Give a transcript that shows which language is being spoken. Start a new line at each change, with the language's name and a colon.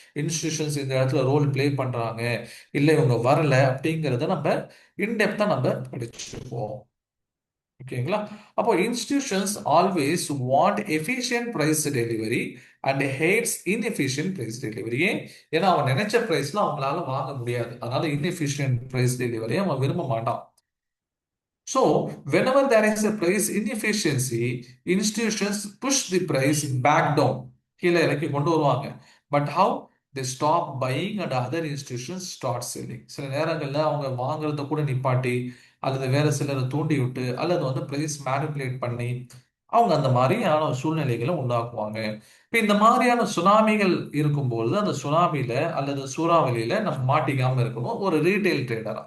Tamil: Institutions இந்த இடத்துல role play பண்றாங்க, இல்ல இவங்க வரல அப்படிங்கிறத நம்ம இன்டெப்தா நம்ம படிச்சுப்போம். ஓகேங்களா?
English: அப்போ institutions always want efficient price delivery and hates inefficient price delivery.
Tamil: ஏன்னா அவன் நினைச்ச பிரைஸ்ல அவங்களால வாங்க முடியாது. அதனால இன்எஃபிஷியன்ட் பிரைஸ் டெலிவரி அவன் விரும்ப மாட்டான்.
English: So, whenever there is a price inefficiency, institutions push the price back down.
Tamil: கீழே இறக்கி கொண்டு வருவாங்க.
English: But how? they stop buying and other institutions start selling.
Tamil: சில நேரங்கள்ல அவங்க வாங்குறத கூட நிப்பாட்டி அல்லது வேற சிலரை தூண்டி விட்டு அல்லது வந்து பிரைஸ் மேனிப்புலேட் பண்ணி அவங்க அந்த மாதிரியான சூழ்நிலைகளை உண்டாக்குவாங்க. இப்ப இந்த மாதிரியான சுனாமிகள் இருக்கும்போது அந்த சுனாமியில அல்லது சூறாவளியில நம்ம மாட்டிக்காம இருக்கணும் ஒரு ரீட்டைல் ட்ரேடர்.